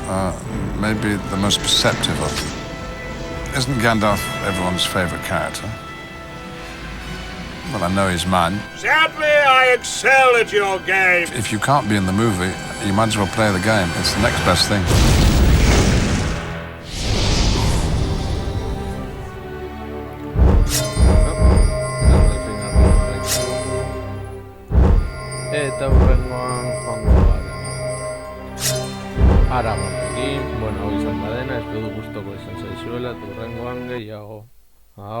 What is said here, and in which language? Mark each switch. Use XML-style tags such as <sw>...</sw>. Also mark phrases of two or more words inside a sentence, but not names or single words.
<en>Maybe the most perceptive of you. Isn't Gandalf everyone's favorite character? Well, I know he's mine. Sadly, I excel at your game. If you can't be in the movie, you might as well play the game. It's the next best thing.</en> <eu>Eta hurrengoan joango gara Aragonekin, bueno, hau izan da dena, espero gustoko izan zaizuela, eta hurrengoan gehiago.</eu>